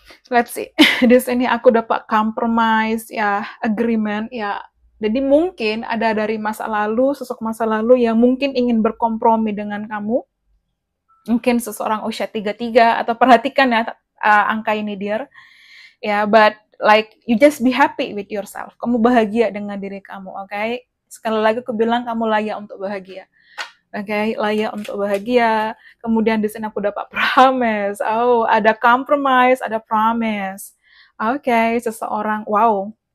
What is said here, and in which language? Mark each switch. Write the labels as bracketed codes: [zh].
[en] Let's see. [id] Di sini aku dapat compromise, ya, agreement, ya. Jadi mungkin ada dari masa lalu, sosok masa lalu yang mungkin ingin berkompromi dengan kamu. Mungkin seseorang usia 33, atau perhatikan ya angka ini dear. [en] Ya, but like you just be happy with yourself. [id] Kamu bahagia dengan diri kamu, oke? Okay? Sekali lagi aku bilang kamu layak untuk bahagia. Oke, okay? Layak untuk bahagia. Kemudian di sini aku dapat promise. Oh, ada compromise, ada promise. Oke, okay, seseorang, wow.